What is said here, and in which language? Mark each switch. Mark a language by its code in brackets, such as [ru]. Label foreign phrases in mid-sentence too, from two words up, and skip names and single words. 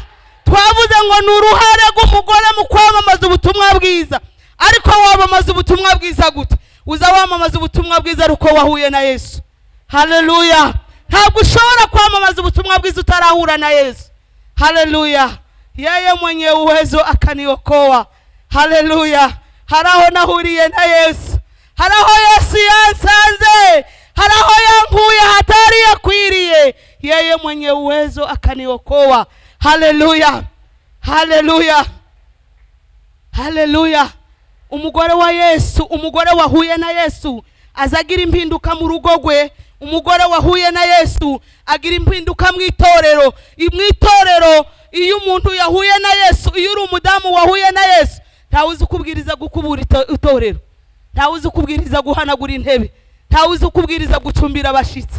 [rw] Twavuze ngo ni uruhare rw'umugore mu kwamamaza ubutumwa bwiza. Ariko wamamaza ubutumwa bwiza gute? Uza wamamaza ubutumwa bwiza ruko wahuye na Yesu. Haleluya. Ntabwo ushobora kwamamaza ubutumwa bwiza utarahura na Yesu. Haleluya. [sw] Yeye mwenye uwezo akaniokoa. [rw] Haleluya. Haraho nahuriye na Yesu. Haraho Yesu yansanze. Haraho yankuye hatari yakwiriye. [sw] Yeye mwenye uwezo akaniokoa. [rw] Haleluya. Haleluya. Haleluya. Umugore wa Yesu, umugore wahuye na Yesu, azagira impinduka mu rugo rwe. Umugore wahuye na Yesu agira impinduka mu itorero. Mu itorero iyo umuntu yahuye na Yesu, iyo uri umudamu wahuye na Yesu, ntawe uzi kubwiriza gukubura itorero, ntawe uzi kubwiriza guhanagura intebe, ntawe uzi kubwiriza gucumbira abashitsi.